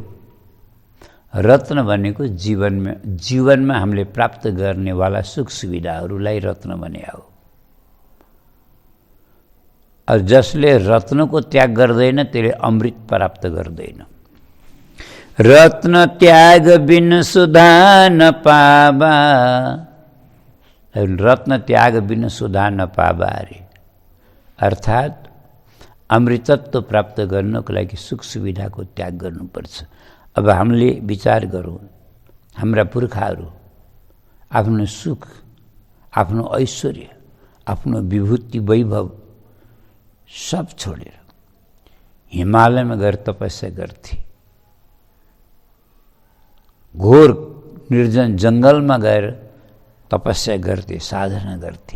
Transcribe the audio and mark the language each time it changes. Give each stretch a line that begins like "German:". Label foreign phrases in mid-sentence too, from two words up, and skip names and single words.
Nepali: रत्न भनेको जीवनमा हामीले प्राप्त गर्नेवाला सुख सुविधाहरूलाई रत्न भने हो। और जसले रत्नको त्याग गर्दैन त्यसले अमृत प्राप्त गर्दैन।
Awadhi: रत्न त्याग बिन सुधा न पावा, रत्न त्याग बिन सुधा न पावा अरे।
Nepali: अर्थात् अमृतत्व प्राप्त गर्नको लागि सुख सुविधाको त्याग गर्नुपर्छ। अब हामीले विचार गरौँ, हाम्रा पुर्खाहरू आफ्नो सुख, आफ्नो ऐश्वर्य, आफ्नो विभूति वैभव सब छोडेर हिमालयमा गएर तपस्या गर्थे, घोर निर्जन जङ्गलमा गएर तपस्या गर्थे, साधना गर्थे।